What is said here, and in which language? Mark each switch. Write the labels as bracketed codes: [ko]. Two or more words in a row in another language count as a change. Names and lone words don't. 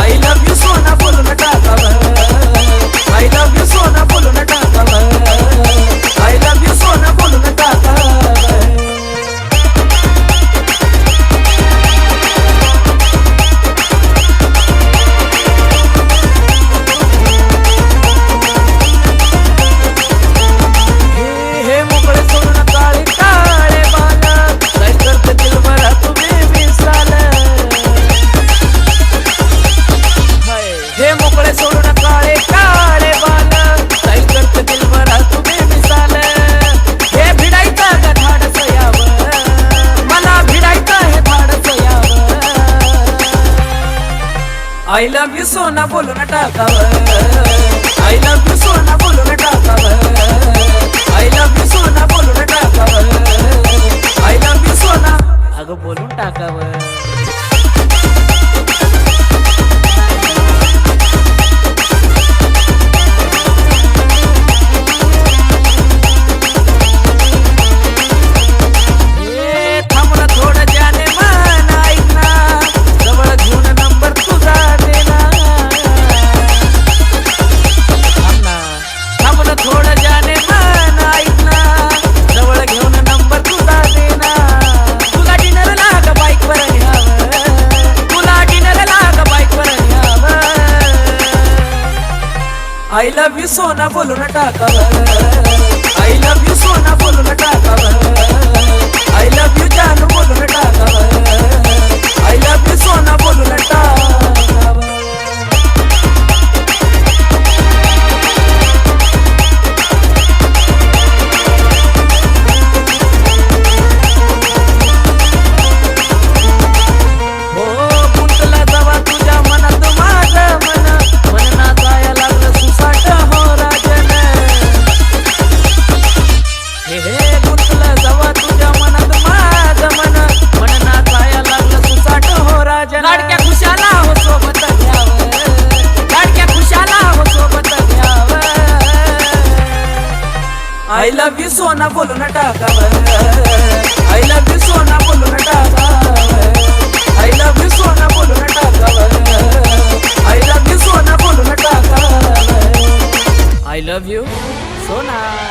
[en] I love you [mr] सोना बोलो न टाकावर, [en] I love you [mr] सोना बोलो न टाकावर, [en] I love you [mr] सोना बोलो न टाकावर। हे मोकळे सोडून काळे काळे बाला, काय करते दिलभरा तुम्ही विसराल। हे मोकळे सोडून काळे काळे बाला, काय करते दिलभरा तुम्ही विसराल। हे भिडायचं का धाडस यावं, मला भिडायचं हे धाडस यावं। [en] I love you [mr] सोना बोलू न टाकावर, [en] I love you [mr] सोना बोलू न टाकावर, [en] I love you [mr] सोना बोलू न टाकावर, [en] I love you [mr] सोना अगं बोलून टाकावर। थांब ना थोडं जाने मन ऐक ना, जवळ घेऊन नंबर तुझा देना। थांब ना थोडं जाने मन ऐक ना, जवळ घेऊन नंबर तुझा देना। तुला डिनरला का बाईकवर न्यावं, तुला डिनरला का बाईकवर न्यावं। [en] I love you [mr] सोना बोलू न टाकावर, [en] I love you [mr] सोना बोलू न टाकावर, [en] I love you [mr] जानू बोलू न टाकावर, [en] I love you [mr] सोना बोलू न टाकावर। हो गुंतला जवा तुझ्या मनात माझं मन, मन नाचाया लागलं सुसाट हो राजन। हे गुंतला जवा तुझ्या मनात माझं मन, मन नाचाया लागलं सुसाट हो राजन। लाडक्या खुशाला हो सोबत घ्यावं, लाडक्या खुशाला हो सोबत घ्यावं। [en] I love you [mr] सोना बोलू न टाकावर, [en] I love you [mr] सोना बोलू न टाकावर, [en] I love you [mr] सोना बोलू न टाकावर, [en] I love you [mr] सोना बोलू न टाकावर, [en] I love you सोना।